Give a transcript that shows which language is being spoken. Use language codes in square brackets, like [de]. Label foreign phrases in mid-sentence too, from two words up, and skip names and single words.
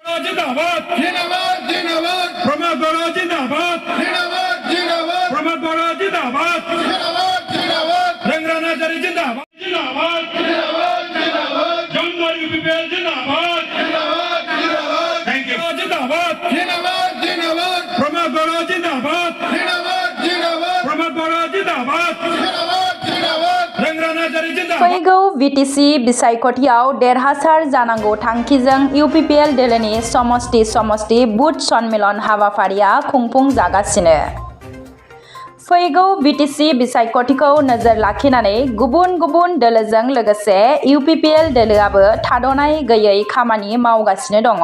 [hi] जिंदाबाद जिंदाबाद जिंदाबाद प्रमोद गौरव जिंदाबाद जिंदाबाद जिंदाबाद प्रमोद गौरव जिंदाबाद जिंदाबाद जिंदाबाद रंगराना जरी जिंदाबाद जिंदाबाद जिंदाबाद जिंदाबाद जमदार यूपीपीएल जिंदाबाद जिंदाबाद जिंदाबाद [en] thank you [hi] जिंदाबाद जिंदाबाद जिंदाबाद प्रमोद गौरव जिंदाबाद जिंदाबाद जिंदाबाद प्रमोद गौरव जिंदाबाद जिंदाबाद जिंदाबाद रंगराना जरी जिंदाबाद [brx] फैगौ बिटिसि बिसायख'थियाव देरहासार जानांगौ थांखिजों इउपिपिएल दोलोनि समष्टि बुथ सन्मेलन हाबाफारिया खुंफुं जागासिनो। फैगौ बिटिसि बिसायख'थिखौ नोजोर लाखिनानै गुबुन गुबुन दोलोजों लोगोसे इउपिपिएल दोलोआबो थाद'नाय गैयै खामानि मावगासिनो दङ।